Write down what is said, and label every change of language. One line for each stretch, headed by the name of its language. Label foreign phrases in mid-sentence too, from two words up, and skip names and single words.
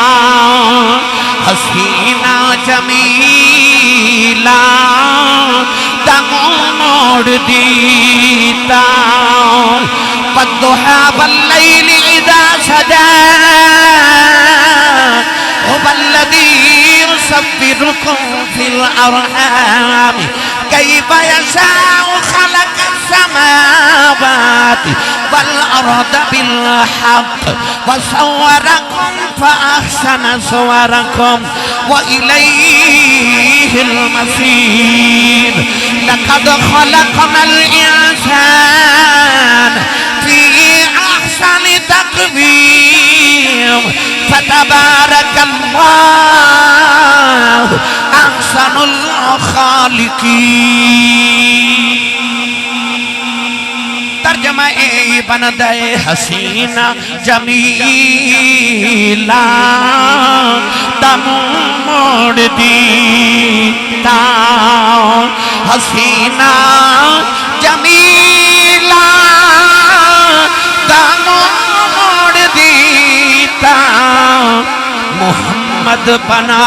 Punjabi: حسینہ جمیلہ دمو موڑ دیتا,
Arabic: والضحى والليل إذا سجى, هو الذي يصوركم في الأرحام كيف يشاء خلق السماوات والأرض بالحق وصوركم فأحسن صوركم وإليه المصير لقد خلقنا الإنسان في أحسن تقويم فتبارك الله أحسن الخالقين.
Punjabi: ترجمہ اے بندے حسینہ جمیلہ دم موڑ دیتا حسینہ جمیلہ دم موڑ دیتا محمد بنا